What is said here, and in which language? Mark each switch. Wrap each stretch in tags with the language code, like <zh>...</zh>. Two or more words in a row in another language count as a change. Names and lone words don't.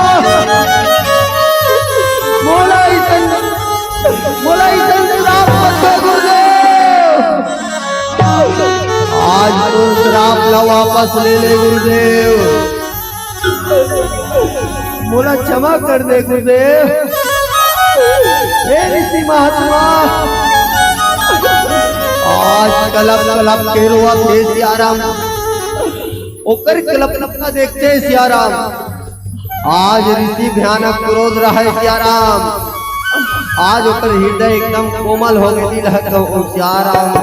<hne>मोला इतन श्राप मत दे गुरुदेव। आज तो श्राप ला वापस ले ले गुरुदेव। मोला क्षमा कर दे गुरुदेव। हे ऋषि महात्मा आज कलप कलप के रुआ थे सियाराम। ओकर कल्पना का देखते सियाराम। आज ऋषि भयानक क्रोध रहे सियाराम। आज ओकर हृदय एकदम कोमल हो गई सियाराम।</hne>